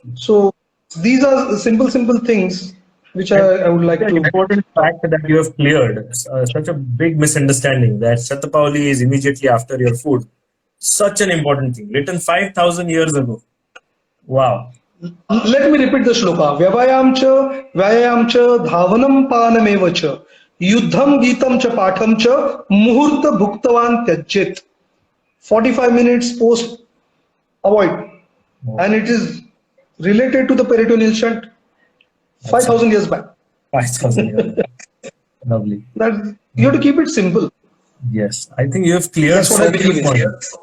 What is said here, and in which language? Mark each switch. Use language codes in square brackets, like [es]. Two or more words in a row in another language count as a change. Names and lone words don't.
[en] So these are simple things which I would like An to. important fact that you have cleared, such a big misunderstanding that Shatapauli is immediately after your food. Such an important thing, written 5,000 years ago. Wow. Let me repeat the shloka. [sa] व्यवायं च धावनं पानमेव च युद्धं गीतं च पाठं च मुहूर्तं भुक्तवान् त्यजेत्. [en] 45 minutes post avoid. And it is related to the peritoneal shunt 5,000 years back. 5,000 years back. Lovely. That you have to keep it simple. Yes, I think you have cleared That's what I believe in.